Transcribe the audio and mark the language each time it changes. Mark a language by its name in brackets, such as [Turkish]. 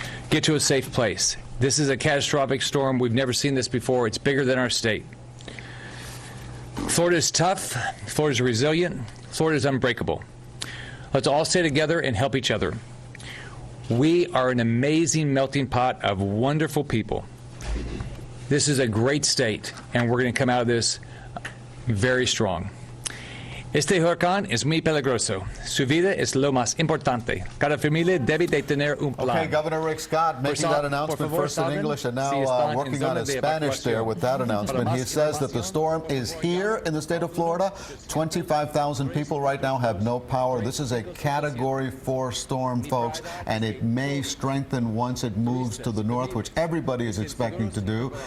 [English] Get to a safe place. This is a catastrophic storm. We've never seen this before. It's bigger than our state. Florida is tough. Florida is resilient. Florida is unbreakable. Let's all stay together and help each other. We are an amazing melting pot of wonderful people. This is a great state, and we're going to come out of this very strong. [Spanish] Este huracán es muy peligroso. Su vida es lo más importante. Cada familia debe de tener un plan. [English] Okay, Governor Rick Scott making that announcement first in English and now working on his Spanish there with that announcement. He says that the storm is here in the state of Florida. 25,000 people right now have no power. This is a Category 4 storm, folks, and it may strengthen once it moves to the north, which everybody is expecting to do.